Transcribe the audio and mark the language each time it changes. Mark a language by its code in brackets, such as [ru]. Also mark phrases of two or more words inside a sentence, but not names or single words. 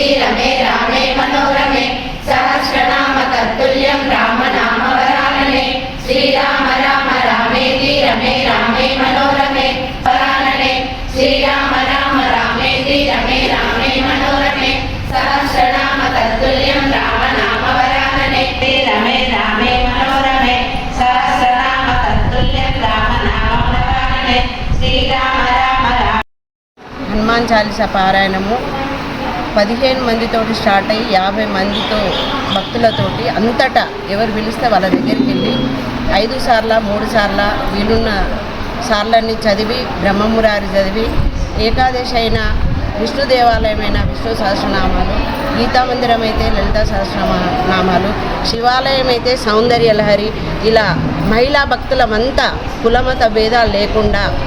[sa] रमे रामे मनोरमे सहस्रनाम तत्तुल्यं राम नाम वरानने श्रीराम राम रामेति रमे रामे मनोरमे वरानने श्रीराम राम रामेति रमे रामे मनोरमे सहस्रनाम तत्तुल्यं राम नाम वरानने रमे रामे मनोरमे सहस्रनाम तत्तुल्यं राम नाम वरानने श्रीराम राम [te] హనుమాన్ చాలీసా పారాయణము 15 మందితోటి స్టార్ట్ అయ్యి 50 మందితో భక్తులతోటి అంతటా ఎవరు పిలిస్తే వాళ్ళ దగ్గరికి వెళ్ళి 5 సార్ల 3 సార్ల వీలున్న సార్లన్నీ చదివి బ్రహ్మమురారి చదివి ఏకాదశి అయినా విష్ణు దేవాలయమైన విష్ణు సహస్రనామాలు, గీతా మందిరం అయితే లలితా సహస్రనామాలు, శివాలయం అయితే సౌందర్య లహరి, ఇలా మహిళా భక్తులమంతా కులమత భేదాలు లేకుండా